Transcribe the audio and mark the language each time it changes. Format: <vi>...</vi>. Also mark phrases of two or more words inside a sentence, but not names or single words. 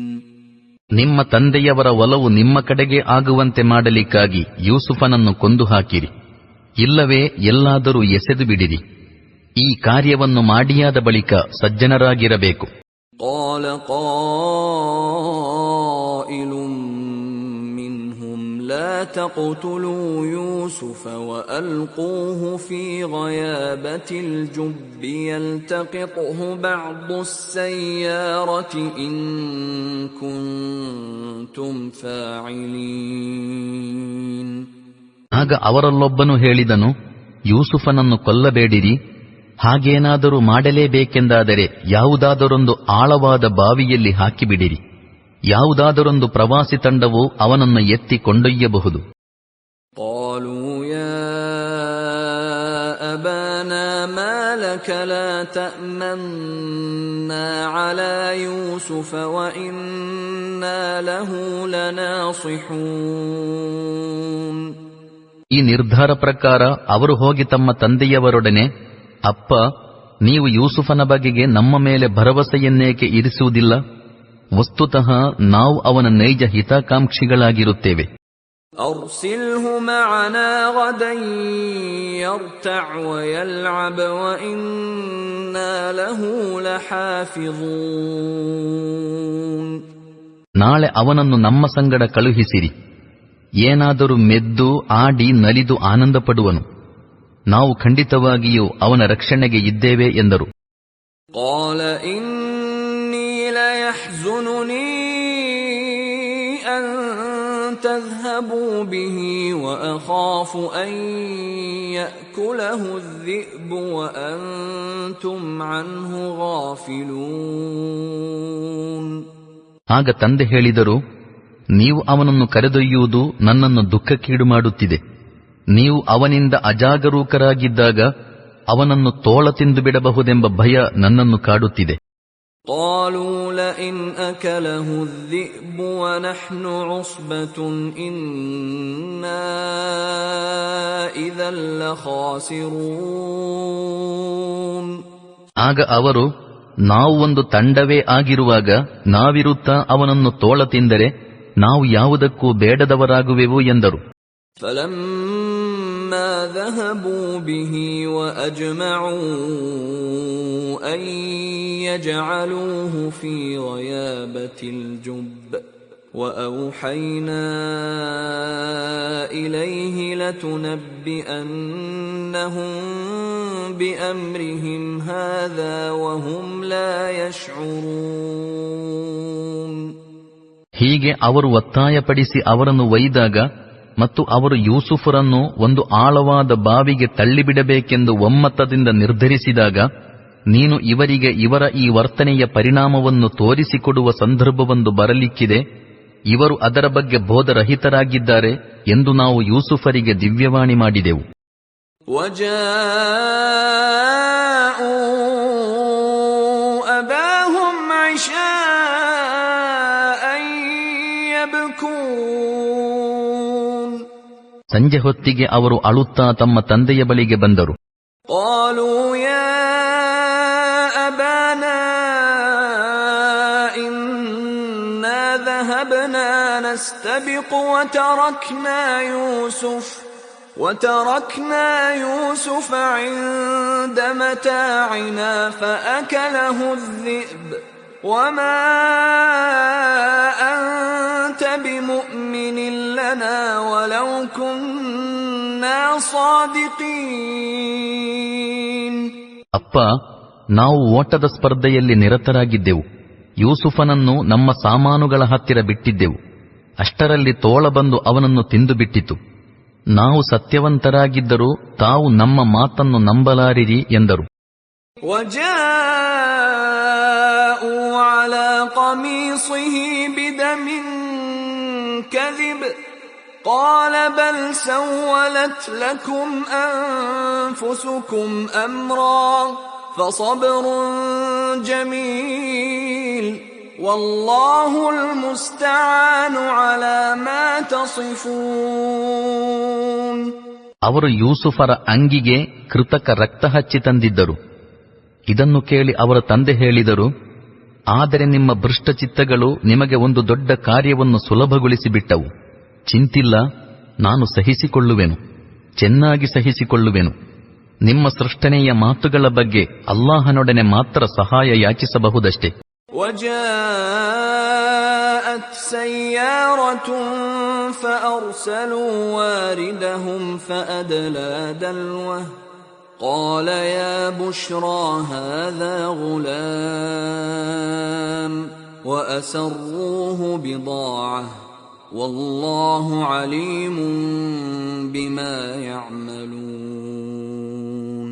<kn>ನಿಮ್ಮ ತಂದೆಯವರ ಒಲವು ನಿಮ್ಮ ಕಡೆಗೆ ಆಗುವಂತೆ ಮಾಡಲಿಕ್ಕಾಗಿ ಯೂಸುಫನನ್ನು ಕೊಂದು ಹಾಕಿರಿ, ಇಲ್ಲವೇ ಎಲ್ಲಾದರೂ ಎಸೆದು ಬಿಡಿರಿ. ಈ ಕಾರ್ಯವನ್ನು ಮಾಡಿಯಾದ ಬಳಿಕ ಸಜ್ಜನರಾಗಿರಬೇಕು.</kn> <ar>قال قائل منهم لا تقتلوا يوسف وألقوه في غيابة الجب يلتقطه بعض السيارة إن كنتم فاعلين.</ar> <kn>ಆಗ ಅವರಲ್ಲೊಬ್ಬನು ಹೇಳಿದನು, ಯೂಸುಫನನ್ನು ಕೊಲ್ಲಬೇಡಿರಿ, ಹಾಗೇನಾದರೂ ಮಾಡಲೇಬೇಕೆಂದಾದರೆ ಯಾವುದಾದರೊಂದು ಆಳವಾದ ಬಾವಿಯಲ್ಲಿ ಹಾಕಿಬಿಡಿರಿ. ಯಾವುದಾದರೊಂದು ಪ್ರವಾಸಿ ತಂಡವು ಅವನನ್ನು ಎತ್ತಿ ಕೊಂಡೊಯ್ಯಬಹುದು.</kn> <ar>قالوا يا أبانا ما لك لا تأمنا على يوسف وإنا له لناصحون.</ar> <kn>ಈ ನಿರ್ಧಾರ ಪ್ರಕಾರ ಅವರು ಹೋಗಿ ತಮ್ಮ ತಂದೆಯವರೊಡನೆ, ಅಪ್ಪ, ನೀವು ಯೂಸುಫನ ಬಗೆಗೆ ನಮ್ಮ ಮೇಲೆ ಭರವಸೆಯನ್ನೇಕೆ ಇರಿಸುವುದಿಲ್ಲ? ವಸ್ತುತಃ ನಾವು ಅವನ ನೈಜ ಹಿತಾಕಾಂಕ್ಷಿಗಳಾಗಿರುತ್ತೇವೆ.</kn> <ar>أرسله معنا غدا يرتع ويلعب وإنا له لحافظون.</ar> <kn>ನಾಳೆ ಅವನನ್ನು ನಮ್ಮ ಸಂಗಡ ಕಳುಹಿಸಿರಿ. ಏನಾದರೂ ಮೆದ್ದು ಆಡಿ ನಲಿದು ಆನಂದ ಪಡುವನು. ನಾವು ಖಂಡಿತವಾಗಿಯೂ ಅವನ ರಕ್ಷಣೆಗೆ ಇದ್ದೇವೆ ಎಂದರು.</kn> <ar>قال إني ليحزنني أن تذهبوا به وأخاف أن يأكله الذئب وأنتم عنه غافلون.</ar> <kn>ಆಗ ತಂದೆ ಹೇಳಿದರು, ನೀವು ಅವನನ್ನು ಕರೆದೊಯ್ಯುವುದು ನನ್ನನ್ನು ದುಃಖಕ್ಕೀಡು ಮಾಡುತ್ತಿದೆ. ನೀವು ಅವನಿಂದ ಅಜಾಗರೂಕರಾಗಿದ್ದಾಗ ಅವನನ್ನು ತೋಳ ತಿಂದು ಬಿಡಬಹುದೆಂಬ ಭಯ ನನ್ನನ್ನು ಕಾಡುತ್ತಿದೆ.</kn> <ar>قالوا لئن أكله الذئب ونحن عصبة إنا إذا لخاسرون.</ar> <kn>ಆಗ ಅವರು, ನಾವು ಒಂದು ತಂಡವೇ ಆಗಿರುವಾಗ ನಾವಿರುತ್ತಾ ಅವನನ್ನು ತೋಳ ತಿಂದರೆ ನಾವು ಯಾವುದಕ್ಕೂ ಬೇಡದವರಾಗುವೆವು ಎಂದರು.</kn> <ar>فلما ذهبوا به وأجمعوا أن يجعلوه في غيابة الجب وأوحينا إليه لتنبئنهم بأمرهم هذا وهم لا يشعرون.</ar> <kn>ಹೀಗೆ ಅವರು ಒತ್ತಾಯಪಡಿಸಿ ಅವರನ್ನು ಒಯ್ದಾಗ ಮತ್ತು ಅವರು ಯೂಸುಫರನ್ನು ಒಂದು ಆಳವಾದ ಬಾವಿಗೆ ತಳ್ಳಿಬಿಡಬೇಕೆಂದು ಒಮ್ಮತದಿಂದ ನಿರ್ಧರಿಸಿದಾಗ, ನೀನು ಇವರಿಗೆ ಇವರ ಈ ವರ್ತನೆಯ ಪರಿಣಾಮವನ್ನು ತೋರಿಸಿಕೊಡುವ ಸಂದರ್ಭವೊಂದು ಬರಲಿಕ್ಕಿದೆ, ಇವರು ಅದರ ಬಗ್ಗೆ ಬೋಧರಹಿತರಾಗಿದ್ದಾರೆ ಎಂದು ನಾವು ಯೂಸುಫರಿಗೆ ದಿವ್ಯವಾಣಿ ಮಾಡಿದೆವು. ಸಂಜೆ ಹೊತ್ತಿಗೆ ಅವರು ಅಳುತ್ತಾ ತಮ್ಮ ತಂದೆಯ ಬಳಿಗೆ ಬಂದರು.</kn> <ar>قالوا يا أبانا إنا ذهبنا نستبق وتركنا يوسف عند متاعنا فأكله الذئب وما أنت بمؤمن لنا ولو كنا صادقين.</ar> <kn>ಅಪ್ಪ, ನಾವು ಓಟದ ಸ್ಪರ್ಧೆಯಲ್ಲಿ ನಿರತರಾಗಿದ್ದೆವು. ಯೂಸುಫನನ್ನು ನಮ್ಮ ಸಾಮಾನುಗಳ ಹತ್ತಿರ ಬಿಟ್ಟಿದ್ದೆವು. ಅಷ್ಟರಲ್ಲಿ ತೋಳ ಬಂದು ಅವನನ್ನು ತಿಂದು ಬಿಟ್ಟಿತು. ನಾವು ಸತ್ಯವಂತರಾಗಿದ್ದರೂ ತಾವು ನಮ್ಮ ಮಾತನ್ನು ನಂಬಲಾರಿರಿ ಎಂದರು.</kn> <ar>وجاءوا على قميصه بدم كذب قال بل سولت لكم أنفسكم أمرا فصبر جميل والله المستعان على ما تصفون.</ar> <kn>ಅವರು ಯೂಸುಫರ ಅಂಗಿಗೆ ಕೃತಕ ರಕ್ತ ಹಚ್ಚಿ ತಂದಿದ್ದರು. ಇದನ್ನು ಕೇಳಿ ಅವರ ತಂದೆ ಹೇಳಿದರು, ಆದರೆ ನಿಮ್ಮ ಭೃಷ್ಟಚಿತ್ತಗಳು ನಿಮಗೆ ಒಂದು ದೊಡ್ಡ ಕಾರ್ಯವನ್ನು ಸುಲಭಗೊಳಿಸಿಬಿಟ್ಟವು. ಚಿಂತಿಲ್ಲ, ನಾನು ಸಹಿಸಿಕೊಳ್ಳುವೆನು, ಚೆನ್ನಾಗಿ ಸಹಿಸಿಕೊಳ್ಳುವೆನು. ನಿಮ್ಮ ಸೃಷ್ಟನೆಯ ಮಾತುಗಳ ಬಗ್ಗೆ ಅಲ್ಲಾಹನೊಡನೆ ಮಾತ್ರ ಸಹಾಯ ಯಾಚಿಸಬಹುದಷ್ಟೇ.</kn> <ar>وجاءت سيارة فأرسلوا واردهم فأدلى دلوه قال يا بشرى هذا غلام وأسروه بضاعة والله عليم بما يعملون.</ar>